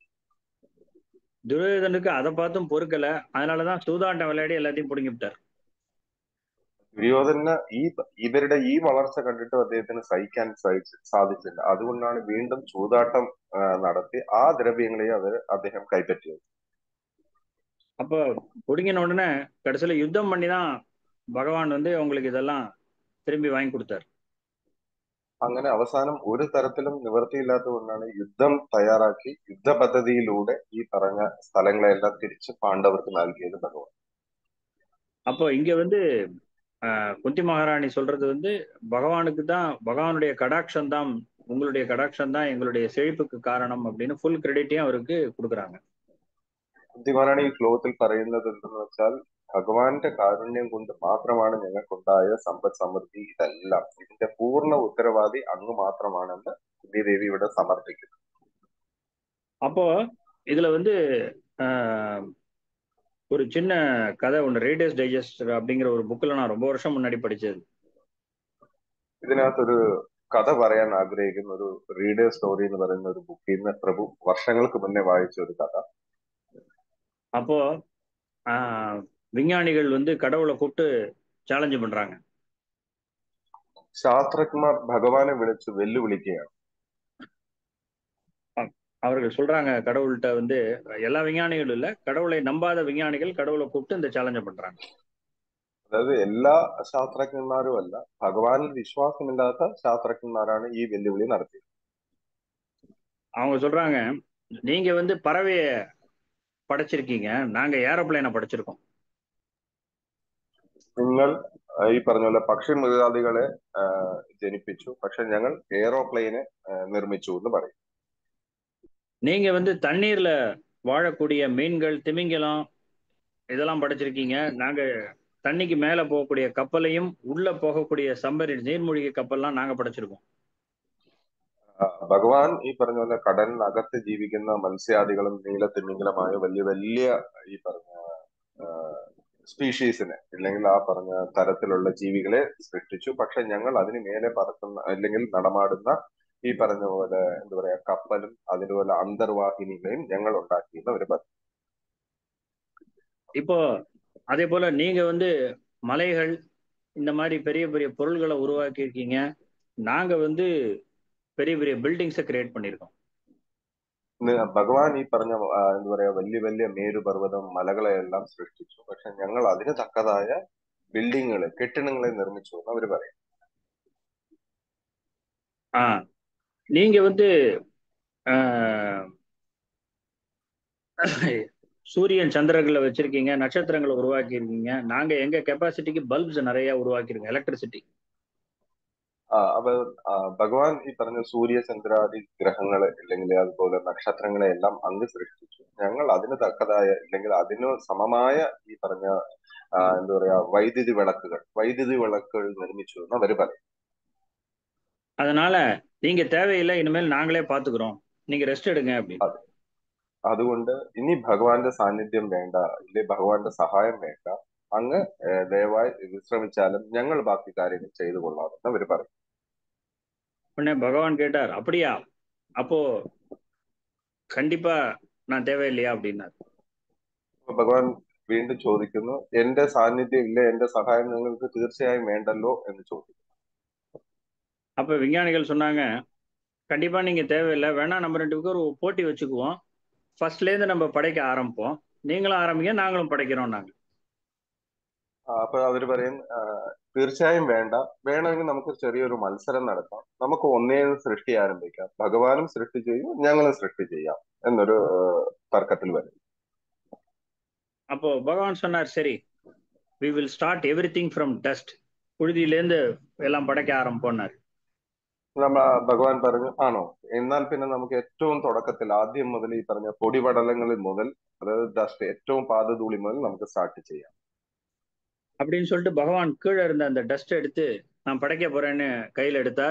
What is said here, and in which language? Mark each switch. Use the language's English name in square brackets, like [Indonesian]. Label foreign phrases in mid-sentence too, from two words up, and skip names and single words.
[Tamil] துரியோதனுக்கு அதை பார்த்தும் பொறுக்கல, அதனாலதான் சூதாட்டம் விளையாடி எல்லாத்தையும் பிடுங்கிவிட்டார். [Malayalam] ദുര്യോധന ഇവരുടെ ഈ വളർച്ച കണ്ടിട്ട് അദ്ദേഹത്തിന് സഹിക്കാൻ സാധിച്ചില്ല. അതുകൊണ്ടാണ് വീണ്ടും ചൂതാട്ടം നടത്തി ആ ദ്രവ്യങ്ങളെയും അദ്ദേഹം കൈപ്പറ്റിയത്. [Tamil] அப்ப பிடுங்கின உடனே கடைசியில யுத்தம் பண்ணிதான் பகவான் உங்களுக்கு இதெல்லாம் திரும்பி வாங்கி கொடுத்தார். [Malayalam] അങ്ങനെ അവസാനം ഒരു തരത്തിലും നിവൃത്തിയില്ലാത്തത് കൊണ്ടാണ് യുദ്ധം തയ്യാറാക്കി യുദ്ധ പദ്ധതിയിലൂടെ ഈ പറഞ്ഞ സ്ഥലങ്ങളെല്ലാം തിരിച്ച് പാണ്ഡവർക്ക് നൽകിയത് ഭഗവാൻ. [Tamil] அப்போ இங்க குந்தி மகாராணி சொல்றது பகவானுக்கு தான், பகவானுடைய கடாட்சம் தான், உங்களுடைய கடாட்சம் தான் எங்களுடைய செழிப்புக்கு காரணம் அப்படின்னு [English] full credit [Tamil] அவருக்கு கொடுக்குறாங்க. [Malayalam] കുന്തി മഹാരാണി ഈ ശ്ലോകത്തിൽ പറയുന്നത് എന്തെന്ന് വെച്ചാൽ, ഭഗവാന്റെ കാരുണ്യം കൊണ്ട് മാത്രമാണ് ഞങ്ങൾക്കുണ്ടായ സമ്പദ് സമൃദ്ധി ഇതെല്ലാം, ഇതിന്റെ പൂർണ്ണ ഉത്തരവാദി അങ്ങ് മാത്രമാണെന്ന് കുന്തി ദേവി ഇവിടെ സമർപ്പിക്കുന്നു. [Tamil] அப்போ இதுல ஒரு சின்ன கதை ஒன்று, ரீடர்ஸ் டைஜஸ்ட் அப்படிங்கிற ஒரு புக்கில் நான் ரொம்ப வருஷம் முன்னாடி படிச்சது. [Malayalam] ഇതിനകത്തൊരു കഥ പറയാൻ ആഗ്രഹിക്കുന്ന ഒരു റീഡർ സ്റ്റോറി എന്ന് പറയുന്ന ഒരു ബുക്കിൽ നിന്ന് പ്രഭു വർഷങ്ങൾക്ക് മുന്നേ വായിച്ച ഒരു കഥ. [Tamil] அப்போ விஞ்ஞானிகள் வந்து கடவுளை கூப்பிட்டு சேலஞ்சு பண்றாங்க. [Malayalam] ശാസ്ത്രജ്ഞന്മാർ ഭഗവാനെ വിളിച്ച് വെല്ലുവിളിക്കുകയാണ്. [Tamil] அவர்கள் சொல்றாங்க கடவுள்கிட்ட வந்து, எல்லா விஞ்ஞானிகளும் இல்ல, கடவுளை நம்பாத விஞ்ஞானிகள் கடவுளை கூப்பிட்டு இந்த சேலஞ்ச பண்றாங்க. [Malayalam] അതായത് എല്ലാ ശാസ്ത്രജ്ഞന്മാരും അല്ല, ഭഗവാനിൽ വിശ്വാസമില്ലാത്ത ശാസ്ത്രജ്ഞന്മാരാണ് ഈ വെല്ലുവിളി നടത്തിയത്. [Tamil] அவங்க சொல்றாங்க, நீங்க வந்து பறவைய படைச்சிருக்கீங்க, நாங்க ஏரோப்ளேனை படைச்சிருக்கோம். [Malayalam] നിങ്ങൾ ഈ പറഞ്ഞ പോലെ പക്ഷി മൃഗാദികളെ ജനിപ്പിച്ചു, പക്ഷെ ഞങ്ങൾ എയറോപ്ലെയിനെ നിർമ്മിച്ചു എന്ന് പറയും. [Tamil] நீங்க வந்து தண்ணீர்ல வாழக்கூடிய மீன்கள், திமிங்கலம் இதெல்லாம் படைச்சிருக்கீங்க, நாங்க தண்ணிக்கு மேல போகக்கூடிய கப்பலையும் உள்ள போகக்கூடிய சம்பரி நீர்மூழ்கி கப்பல்லாம் நாங்க படைச்சிருக்கோம். [Malayalam] ഭഗവാൻ ഈ പറഞ്ഞ പോലെ കടലിനകത്ത് ജീവിക്കുന്ന മത്സ്യാദികളും നീലത്തിമിംഗലമായ വലിയ വലിയ ഈ പറഞ്ഞ സ്പീഷീസിനെ, അല്ലെങ്കിൽ ആ പറഞ്ഞ തരത്തിലുള്ള ജീവികളെ സൃഷ്ടിച്ചു. പക്ഷെ ഞങ്ങൾ അതിന് മേലെ പറക്കുന്ന അല്ലെങ്കിൽ നടമാടുന്ന ഈ പറഞ്ഞ പോലെ എന്താ പറയാ കപ്പലും അതുപോലെ അന്തർവാഹിനികളെയും ഞങ്ങൾ ഉണ്ടാക്കിയെന്ന് അവർ പറഞ്ഞു. [Tamil] இப்போ அதே போல நீங்க வந்து மலைகள் இந்த மாதிரி பெரிய பெரிய பொருள்களை உருவாக்கி இருக்கீங்க, நாங்க வந்து பெரிய பெரிய [English] buildings create [Tamil] பண்ணியிருக்கோம். [Malayalam] ഭഗവാൻ ഈ പറഞ്ഞ എന്താ പറയാ വലിയ വലിയ മേരുപർവ്വതം മലകളെ എല്ലാം സൃഷ്ടിച്ചു. പക്ഷെ ഞങ്ങൾ അതിന് തക്കതായ ബിൽഡിങ്ങുകളെ കെട്ടിടങ്ങളെ നിർമ്മിച്ചു എന്ന് അവർ പറയും. [Tamil] நீங்க வந்து சூரியன் சந்திரர்களை வச்சிருக்கீங்க, நட்சத்திரங்களை உருவாக்கி இருக்கீங்க, நாங்க எங்க [English] capacity bulbs [Tamil] நிறைய உருவாக்கிருக்கோம், எலக்ட்ரிசிட்டி. [Malayalam] അപ്പൊ ഭഗവാൻ ഈ പറഞ്ഞ സൂര്യചന്ദ്രാദി ഗ്രഹങ്ങളെ അല്ലെങ്കിൽ അതുപോലെ നക്ഷത്രങ്ങളെ എല്ലാം അങ്ങ് സൃഷ്ടിച്ചു. ഞങ്ങൾ അതിന് തക്കതായ അല്ലെങ്കിൽ അതിന് സമമായ ഈ പറഞ്ഞ എന്താ പറയാ വൈദ്യുതി വിളക്കുകൾ നിർമ്മിച്ചു എന്ന് അവർ പറയും. [Tamil] அதனால நீங்க தேவையில்லை, இனிமேல் நாங்களே பாத்துக்கிறோம், நீங்க ரெஸ்ட் எடுங்க அப்படின்னு. [Malayalam] അതുകൊണ്ട് ഇനി ഭഗവാന്റെ സാന്നിധ്യം വേണ്ട, ഇല്ലേ ഭഗവാന്റെ സഹായം വേണ്ട, അങ്ങ് ദയവായി വിശ്രമിച്ചാലും ഞങ്ങൾ ബാക്കി കാര്യങ്ങൾ ചെയ്തു കൊള്ളാമെന്ന് അവർ പറയും. [Tamil] உடனே பகவான் கேட்டார், அப்படியா, அப்போ கண்டிப்பா நான் தேவையில்லையா அப்படின்னார். [Malayalam] ഭഗവാൻ വീണ്ടും ചോദിക്കുന്നു, എന്റെ സാന്നിധ്യം ഇല്ല, എന്റെ സഹായം നിങ്ങൾക്ക് തീർച്ചയായും വേണ്ടല്ലോ എന്ന് ചോദിക്കുന്നു. [Tamil] அப்ப விஞ்ஞானிகள் சொன்னாங்க, கண்டிப்பா நீங்க தேவையில்லை, வேணா நம்ம 2 பேரும் ஒரு போட்டி வச்சுக்குவோம், ஃபர்ஸ்ட்ல இருந்து நம்ம படைக்க ஆரம்பிப்போம், நீங்களும் ஆரம்பிங்க நாங்களும் படைக்கிறோம் நாங்க. [Malayalam] അപ്പൊ അവര് പറയും, തീർച്ചയായും വേണ്ട, വേണമെങ്കിൽ നമുക്ക് ചെറിയൊരു മത്സരം നടത്താം, നമുക്ക് ഒന്നേ സൃഷ്ടി ആരംഭിക്കാം, ഭഗവാനും സൃഷ്ടി ചെയ്യും ഞങ്ങളും സൃഷ്ടി ചെയ്യാം എന്നൊരു തർക്കത്തിൽ വരും. [Tamil] அப்போ பகவான் சொன்னார், சரி, [English] we will start everything from dust, [Tamil] புழுதியிலேருந்து எல்லாம் படைக்க ஆரம்பிப்போம்னார். [Malayalam] ഭഗവാൻ പറഞ്ഞു, ആണോ, എന്നാൽ പിന്നെ നമുക്ക് ഏറ്റവും തുടക്കത്തിൽ ആദ്യം മുതൽ ഈ പറഞ്ഞ പൊടിപടലങ്ങളിൽ മുതൽ, അതായത് ഡസ്റ്റ് ഏറ്റവും പാദധൂളി മുതൽ നമുക്ക് സ്റ്റാർട്ട് ചെയ്യാം [Tamil] அப்படின்னு சொல்லிட்டு பகவான் கீழே இருந்த அந்த டஸ்ட் எடுத்து நான் படைக்க போறேன்னு கையில் எடுத்தார்.